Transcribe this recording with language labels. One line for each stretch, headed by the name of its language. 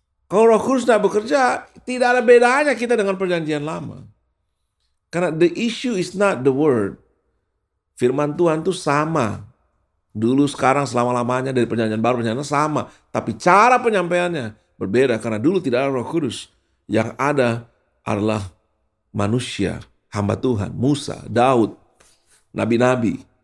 Indonesian: Kalau Roh Kudus nggak bekerja, tidak ada bedanya kita dengan perjanjian lama. Karena
English: the issue is not the word.
Indonesian: Firman Tuhan tuh sama. Dulu, sekarang, selama-lamanya, dari perjanjian baru, perjanjian sama. Tapi cara penyampaiannya berbeda. Karena dulu tidak ada Roh Kudus. Yang ada adalah manusia, hamba Tuhan, Musa, Daud, nabi-nabi.